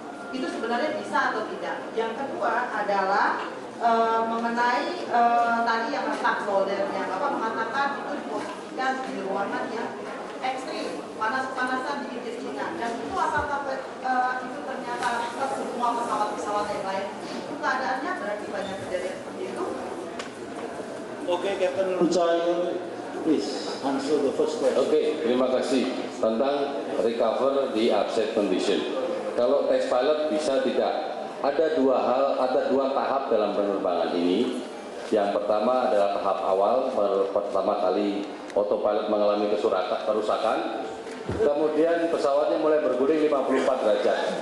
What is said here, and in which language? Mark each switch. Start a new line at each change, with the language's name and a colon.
Indonesian: Itu sebenarnya bisa atau tidak. Yang kedua adalah mengenai tadi yang letak soldernya. Bapak mengatakan itu diposisikan di ruangan yang ekstrim, panas-panasan dingin-dinginan. Dan itu apakah itu ternyata semua pesawat-pesawat yang lain itu keadaannya berarti banyak kejadian seperti itu?
English: Okay, Captain Rucayo, please answer the first question.
Indonesian: Oke, terima kasih. Tentang recover di upset condition. Kalau tes pilot bisa tidak? Ada dua tahap dalam penerbangan ini. Yang pertama adalah tahap awal, pertama kali autopilot mengalami kerusakan. Kemudian pesawatnya mulai berguling 54 derajat.